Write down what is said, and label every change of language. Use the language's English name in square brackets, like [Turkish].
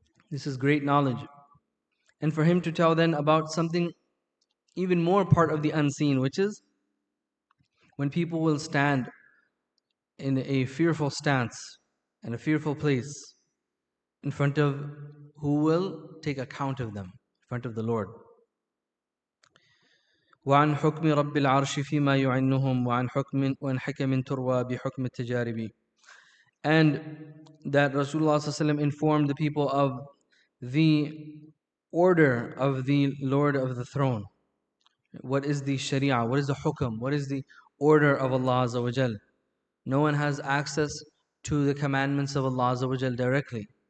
[English] This is great knowledge. And for him to tell then about something even more part of the unseen, which is when people will stand in a fearful stance and a fearful place in front of who will take account of them, in front of the Lord. [Arabic] وعن حكم رب العرش فيما يعنهم وعن حكم تروى بحكم التجارب. [English] And that Rasulullah ﷺ informed the people of the order of the Lord of the throne. What is the Sharia? What is the hukm? What is the order of Allah Azza wa Jal? No one has access to the commandments of Allah Azza wa Jal directly.